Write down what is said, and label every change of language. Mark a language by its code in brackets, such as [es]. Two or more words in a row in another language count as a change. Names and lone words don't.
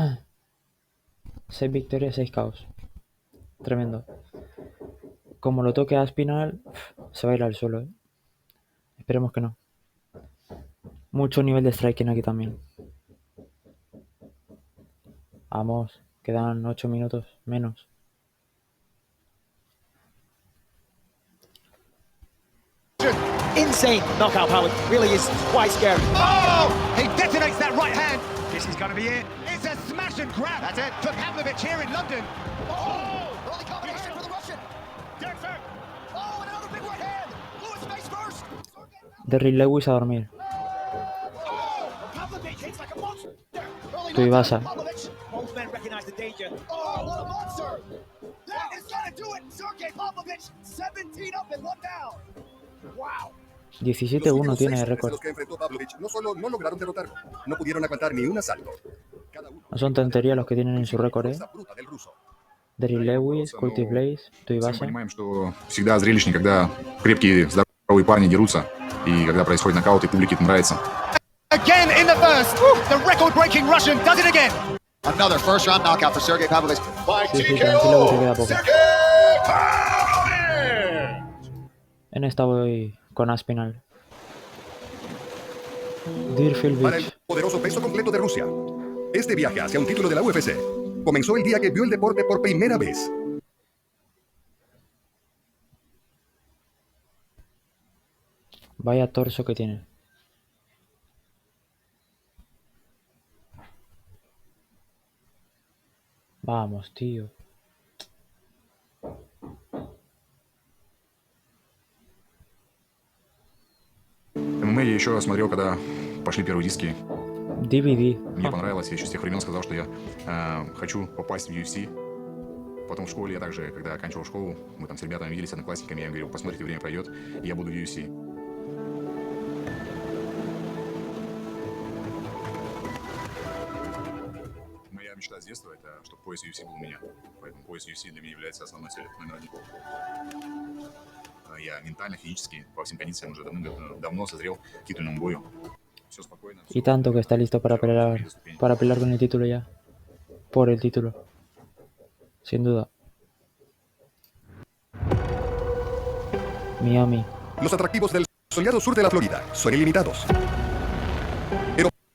[es] 6 victorias, 6 caos. Tremendo. como lo toque a Aspinall, se va a ir al suelo, ¿eh? Esperemos que no. Mucho nivel de striking aquí también. Vamos, quedan 8 minutos menos. [en] Insane knockout power. Really is quite scary. Oh! He detonates that right hand. This is going to be it. It's a smash and grab. That's it for Pavlovich here in London. Oh! Early combination for the Russian. Different. Oh, and another big right hand. Lewis face first. [es] Derry Lewis a dormir. [en] Oh! Pavlovich hits like a monster. [es] Tú y Basa. [en] Both men recognize the danger. Oh, what a monster. That is going to do it. Sergey Pavlovich, 17 up and 1 down. Wow. [es] 17-1 tiene de récord. Los que enfrentó Pavlovich no solo no lograron derrotarlo, no pudieron aguantar ni un asalto. No son tonterías los que tienen en su récord, ¿eh? Derry Lewis, Curtis Blaze, tú y Basa. [ru] Понимаем, что всегда зрелищнее, когда крепкие, здоровые парни дерутся, и когда происходит нокаут, и публике это нравится. [en] Again in the first, the record-breaking Russian does it again. Another first-round knockout for Sergey Pavlovich. [es] Sí, tranquilo que te queda poco. En esta voy con Aspinall. Deerfield Para el Beach. poderoso peso completo de Rusia. Este viaje hacia un título de la UFC comenzó el día que vio el deporte por primera vez. Vaya torso que tiene. Vamos, tío. [ru] ММА я еще смотрел, когда пошли первые диски. DVD. Мне понравилось, я еще с тех времен сказал, что я хочу попасть в UFC. Потом в школе я также, когда оканчивал школу, мы там с ребятами виделись, одноклассниками, я им говорил, посмотрите, время пройдет, и я буду в UFC. Моя мечта с детства — это чтобы пояс UFC был у меня. Поэтому пояс UFC для меня является основной целью, номер один. Я ментально, физически, по всем кондициям уже давно созрел к титульному бою. Все спокойно. [es] Y tanto que está listo para pelear con el título ya. Por el título. Sin duda. Miami. Los atractivos del soleado sur de la Florida son ilimitados. Pero